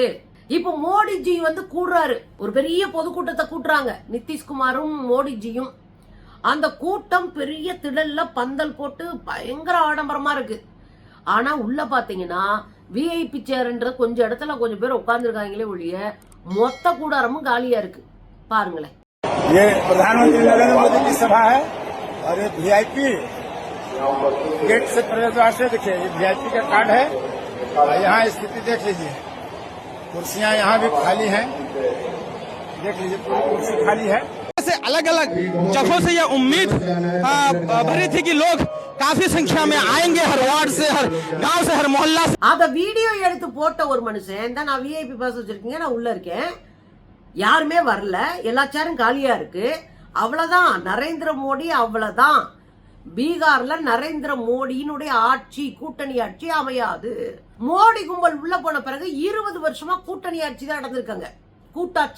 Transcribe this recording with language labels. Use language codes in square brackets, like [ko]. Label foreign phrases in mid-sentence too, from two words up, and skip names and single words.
[ta] இப்ப மோடிஜி வந்து கூடுறாரு, ஒரு பெரிய பொதுக்கூட்டத்தை கூட்டுறாங்க நிதிஷ்குமாரும் மோடிஜியும். அந்த கூட்டம் பெரிய திடல்ல பந்தல் போட்டு பயங்கர ஆடம்பரமா இருக்கு. ஆனா உள்ள பாத்தீங்கன்னா [en] VIP chair [ta] கொஞ்சம் இடத்துல கொஞ்சம் பேர் உட்கார்ந்துருக்காங்களே ஒழிய மொத்த கூடாரமும் காலியா இருக்கு. பாருங்களேன். [hi] ये प्रधानमंत्री नरेंद्र मोदी की सभा है और ये [en] VIP gate [hi] से प्रवेश द्वार से देखिए, ये वीआईपी का कार्ड है और यहाँ स्थिति देख लीजिए, कुर्सियां यहाँ भी खाली हैं, देख लीजिए पूरी कुर्सी खाली है। अलग अलग जगहों से यह उम्मीद भरी थी कि लोग काफी संख्या में आएंगे, हर वार्ड से, हर गांव से, हर मोहल्ला से। [ta] அத வீடியோ எடுத்து போட்ட ஒரு மனுஷன் தான், நான் [en] VIP pass [ta] வச்சிருக்கீங்க, நான் உள்ள இருக்கேன், யாருமே வரல, எல்லா சேரும் காலியா இருக்கு, அவ்வளவுதான். நரேந்திர மோடி அவ்வளவுதான். பீகார்ல நரேந்திர மோடியினுடைய ஆட்சி, கூட்டணி ஆட்சி அமையாது. மோடி கும்பல் உள்ள போன பிறகு 20 வருஷமா கூட்டணி ஆட்சி தான் நடந்திருக்காங்க, கூட்டாட்சி.